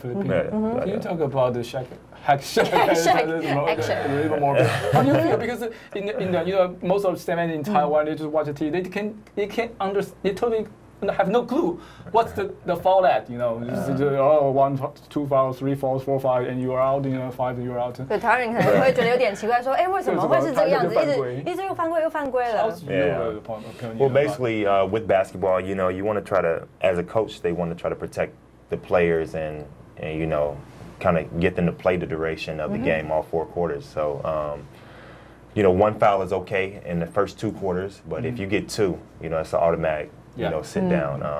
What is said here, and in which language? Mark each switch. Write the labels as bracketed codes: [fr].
[en] Can you talk about the hack shack a little more? How do you feel? Because in the you know most of the fans in Taiwan they just watch the TV. They can't understand. They totally have no clue what's the foul at, you know, 1, 2 fouls, 3 fouls, 4 fouls, and you are out, you know, 5 and you are out. [zh] 对，台湾人可能会觉得有点奇怪，说，为什么会是这个样子？一直又犯规了。 [en] Well, basically, with basketball, you know, you want to try to, as a coach, they want to try to protect the players and you know, kind of get them to play the duration of the game, all 4 quarters. So, you know, 1 foul is okay in the first 2 quarters, but if you get 2, you know, it's an automatic. You know, sit down.